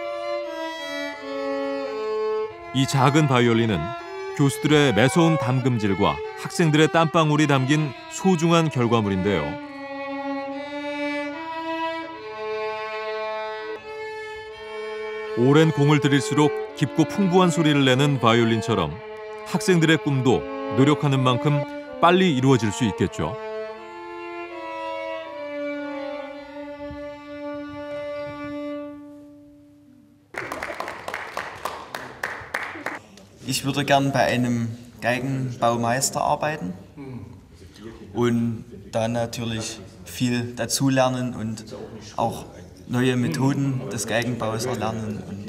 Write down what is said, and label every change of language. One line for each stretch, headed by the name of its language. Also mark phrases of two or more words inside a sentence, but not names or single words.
Korean: 이 작은 바이올린은 교수들의 매서운 담금질과 학생들의 땀방울이 담긴 소중한 결과물인데요. 오랜 공을 들일수록 깊고 풍부한 소리를 내는 바이올린처럼 학생들의 꿈도 노력하는 만큼 빨리 이루어질 수 있겠죠.
German: Ich würde gern bei einem Geigenbaumeister arbeiten und dann natürlich viel dazulernen und auch neue Methoden des Geigenbaus erlernen.